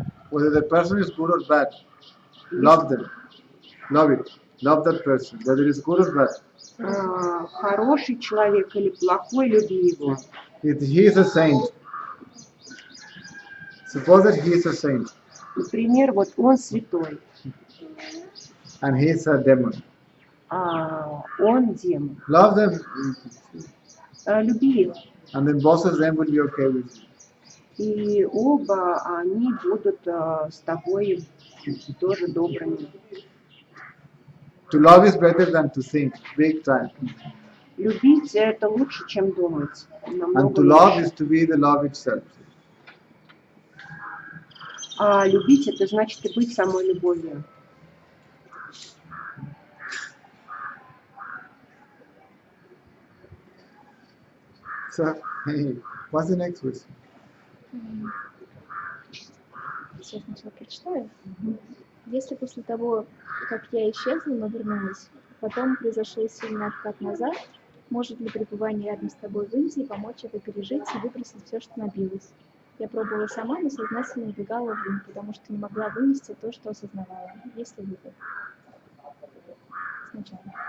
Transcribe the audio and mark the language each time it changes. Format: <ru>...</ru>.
<en>Whether the person is good or bad, love them. Love it. Love that person, whether it's good or bad.</en> <ru>Хороший человек или плохой, люби его.</ru> <en>If he is a saint, suppose that he is a saint</en> <ru>Например, вот он святой,</ru> <en>and he is a demon.</en> <ru>а он демон.</ru> <en>Love them,</en> <ru>Люби их.</ru> <en>and then both of them will be okay with you.</en> <ru>И оба они будут с тобой тоже добрыми.</ru> <en>To love is better than to think, big time.</en> <ru>Любить это лучше, чем думать.</ru> <en>And</en> <ru>Намного</ru> <en>to love</en> <ru>лучше.</ru> <en>is to be the love itself.</en> <ru>А любить это значит и быть самой любовью.</ru> <en>So, hey, what's the next question?</en> <ru>Сейчас сначала прочитаю. Если после того, как я исчезла, но вернулась, потом произошел сильный откат назад, может ли пребывание рядом с тобой в Индии помочь это пережить и выбросить все, что набилось? Я пробовала сама, но сознательно убегала в ум, потому что не могла вынести то, что осознавала. Если выход. Сначала.</ru>